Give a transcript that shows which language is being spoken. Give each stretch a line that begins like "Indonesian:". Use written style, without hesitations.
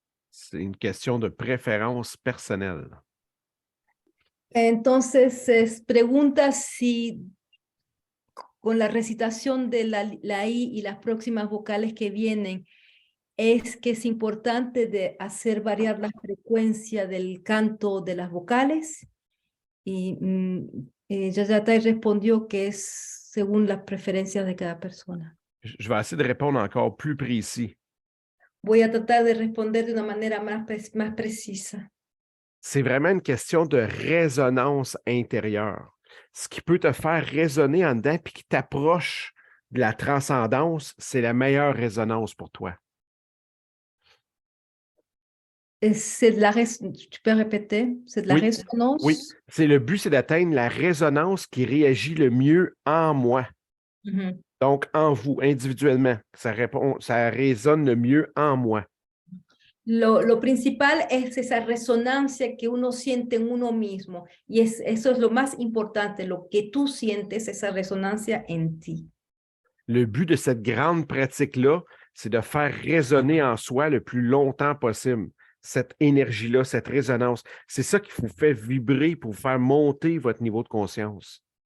French: C'est une question de préférence personnelle.
Spanish: Entonces, pregunta si con la recitación de la I y las próximas vocales que vienen, es que es importante de hacer variar la frecuencia del canto de las vocales. Y Yayatai respondió que es según las preferencias de cada persona.
French: Je vais essayer de répondre encore plus précis.
Spanish: Voy a tratar de responder de una manera más precisa.
French: C'est vraiment une question de résonance intérieure. Ce qui peut te faire résonner en dedans puis qui t'approche de la transcendance, c'est la meilleure résonance pour toi. Tu peux répéter? C'est de la résonance? Oui, le but, c'est d'atteindre la résonance qui réagit le mieux en moi. Mm-hmm. Donc, en vous, individuellement. Ça résonne le mieux en moi.
Spanish: Lo principal es esa resonancia que uno siente en uno mismo. Y eso es lo más importante, lo que tú sientes, esa resonancia en ti.
French: Le but de cette grande pratique-là, c'est de faire résonner en soi le plus longtemps possible cette énergie-là, cette résonance. C'est ça qui vous fait vibrer pour vous faire monter votre niveau de conscience.